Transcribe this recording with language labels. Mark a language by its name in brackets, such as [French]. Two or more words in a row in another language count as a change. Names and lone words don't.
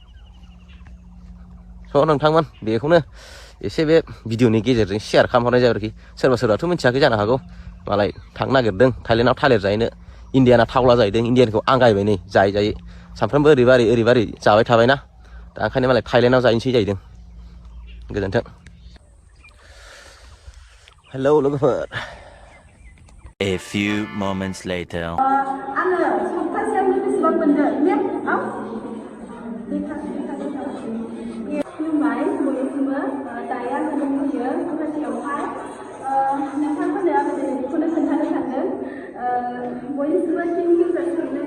[Bodo] स' नोंथांमोन बेखौनो एसे बे भिडिअनि गेजेरजों शेयार खालामहरनाय जाबाय आरोखि सोरबा सोरबाथ' मिथियाखै जानो हागौ मालाय थांनो नागिरदों थाइलेण्डआव थालिर जाहैनो इण्डियाना थावला जाहैदों इण्डियानखौ आंगायबाय नै जायै सानफ्रोमबो ओरैबारै जाबाय थाबायना दा ओंखायनो मालाय थाइलेण्डआव जाहैनोसै जाहैदों गोजोन्थों हेलौ लोगोफोर [English] A few moments later. [Bodo] आङो सप्तासेयावनो बेसेबां मोनदों खुलुमबाय बयनिसिमबो दायो आङो दंफैयो गुवाहाटियावहाय नोंथांमोननो आङो दिनै बेखौनो खोन्थानो सानदों बयनिसिमबो [English] thank you [Bodo] जासिहरनाय